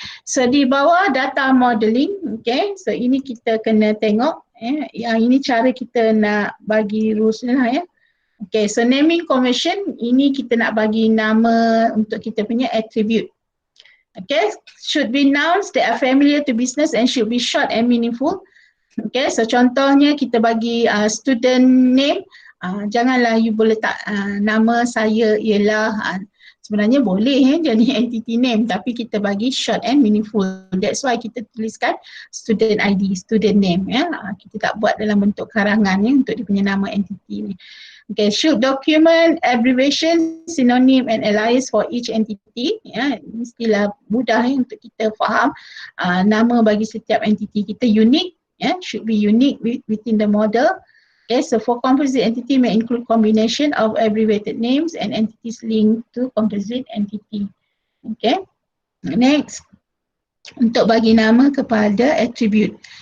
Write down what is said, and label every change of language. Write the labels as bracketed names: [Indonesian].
[Malay] So di bawah data modeling, okay. So ini kita kena tengok yang ini cara kita nak bagi rules ni lah ya. Okay, so naming convention, ini kita nak bagi nama untuk kita punya attribute. [English] Okay, should be nouns that are familiar to business and should be short and meaningful. [Malay] Okay, so contohnya kita bagi student name, janganlah you boleh tak nama saya ialah, sebenarnya boleh jadi entity name tapi kita bagi [English] short and meaningful. That's why [Malay] kita tuliskan student ID, student name ya. Kita tak buat dalam bentuk karangan ya untuk dia punya nama entity ni. [English] Okay, should document abbreviation, synonym and alias for each entity. [Malay] Ya, mestilah mudah ya untuk kita faham nama bagi setiap entity kita unique. [English] Ya, should be unique within the model. Okay, so for composite entity may include combination of abbreviated names and entities linked to composite entity. [Malay] Okay, next untuk bagi nama kepada attribute.